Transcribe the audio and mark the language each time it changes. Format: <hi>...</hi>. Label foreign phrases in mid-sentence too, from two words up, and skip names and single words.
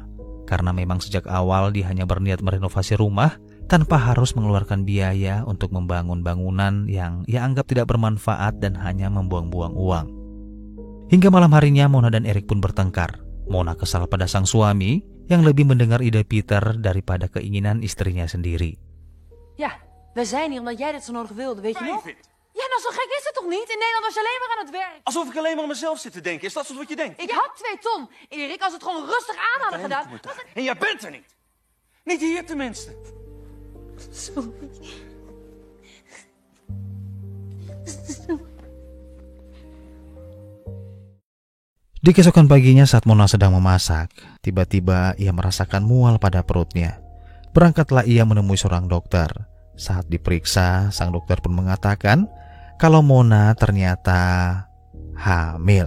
<id>Karena memang sejak awal dia hanya berniat merenovasi rumah tanpa harus mengeluarkan biaya untuk membangun bangunan yang ia anggap tidak bermanfaat dan hanya membuang-buang uang. Hingga malam harinya Mona dan Erik pun bertengkar. Mona kesal pada sang suami yang lebih mendengar ide Peter daripada keinginan istrinya sendiri.</id> <nl>Ja, we zijn hier omdat jij dit zo nodig wilde, weet je nog? Ja, nou zo gek is het toch niet? In Nederland was je alleen maar aan het werk. Alsof ik alleen maar aan mezelf zit te denken. Is dat soms wat je denkt? Ik had 2 ton, Erik. Als we het gewoon rustig aan hadden gedaan... En jij bent er niet. Niet hier tenminste. Sorry.</nl> <id>Di keesokan paginya saat Mona sedang memasak, tiba-tiba ia merasakan mual pada perutnya. Berangkatlah ia menemui seorang dokter. Saat diperiksa, sang dokter pun mengatakan kalau Mona ternyata hamil.</id>